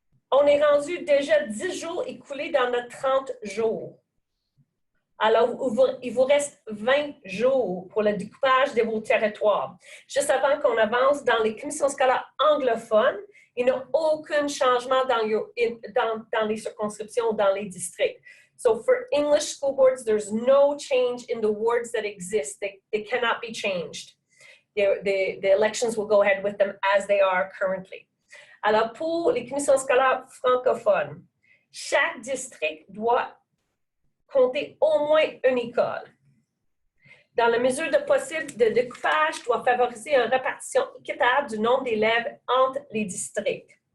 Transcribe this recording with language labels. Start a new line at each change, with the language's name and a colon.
French: On est rendu déjà 10 jours écoulés dans notre 30 jours. Alors, il vous reste 20 jours pour le découpage de vos territoires. Juste avant qu'on avance dans les commissions scolaires anglophones, il n'y a aucun changement dans les circonscriptions, dans les districts.
English: So for English school boards, there's no change in the wards that exist. They cannot be changed. The elections will go ahead with them as they are currently.
French: Alors, pour les commissions scolaires francophones, chaque district doit compter au moins une école. Dans la mesure de possible, le découpage doit favoriser une répartition équitable du nombre d'élèves entre les districts.